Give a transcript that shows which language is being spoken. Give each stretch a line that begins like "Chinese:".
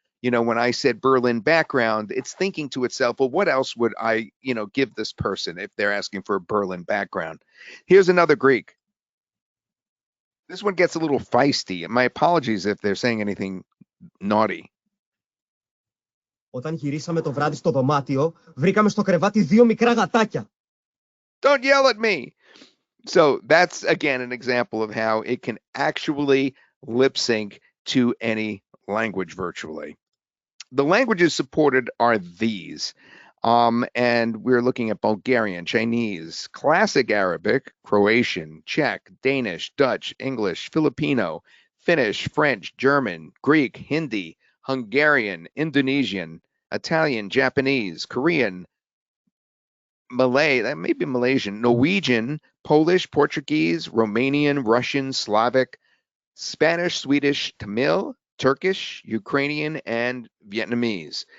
English: When I said Berlin background, it's thinking to itself, well, what else would I, give this person if they're asking for a Berlin background? Here's another Greek. This one gets a little feisty. My apologies if they're saying anything naughty.
Greek: Όταν γυρίσαμε το βράδυ στο δωμάτιο, βρήκαμε στο κρεβάτι 2 μικρά γατάκια.
English: Don't yell at me. So that's, again, an example of how it can actually lip sync to any language virtually. The languages supported are these. And we're looking at Bulgarian, Chinese, Classic Arabic, Croatian, Czech, Danish, Dutch, English, Filipino, Finnish, French, German, Greek, Hindi, Hungarian, Indonesian, Italian, Japanese, Korean, Malay, that may be Malaysian, Norwegian, Polish, Portuguese, Romanian, Russian, Slavic, Spanish, Swedish, Tamil, Turkish, Ukrainian, and Vietnamese.